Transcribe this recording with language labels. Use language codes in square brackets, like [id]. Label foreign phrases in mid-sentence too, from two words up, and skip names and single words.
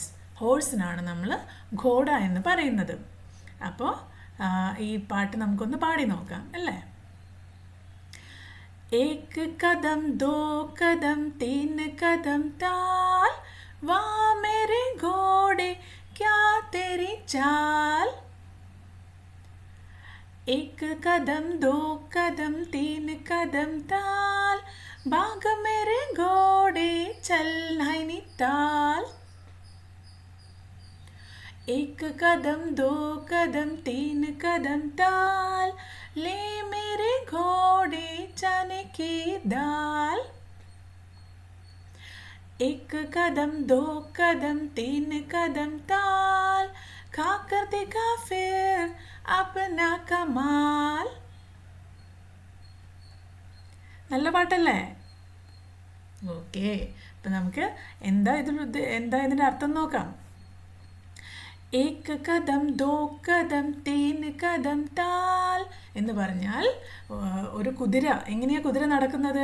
[ml] ഹോഴ്സിനാണ് നമ്മൾ ഘോഡ എന്ന് പറയുന്നത്. അപ്പോൾ ഈ പാട്ട് നമുക്കൊന്ന് പാടി നോക്കാം അല്ലേ? [hi] एक कदम दो कदम तीन कदम ताल, वा मेरे घोड़े क्या तेरी चाल. एक कदम दो कदम तीन कदम ताल, भाग मेरे घोड़े चल नैनीताल. एक कदम दो कदम तीन कदम ताल, ले मेरे घोड़े चने की दाल. एक कदम दो कदम तीन कदम ताल, खाकर दिखा फिर अपना कमाल. [ml] നല്ല പാട്ടല്ലേ? ഓക്കെ, അപ്പം നമുക്ക് എന്താ ഇതിൻ്റെ അർത്ഥം നോക്കാം. [hi] एक कदम दो कदम तीन कदम ताल [ml] എന്ന് പറഞ്ഞാൽ ഒരു കുതിര, എങ്ങനെയാണ് കുതിര നടക്കുന്നത്?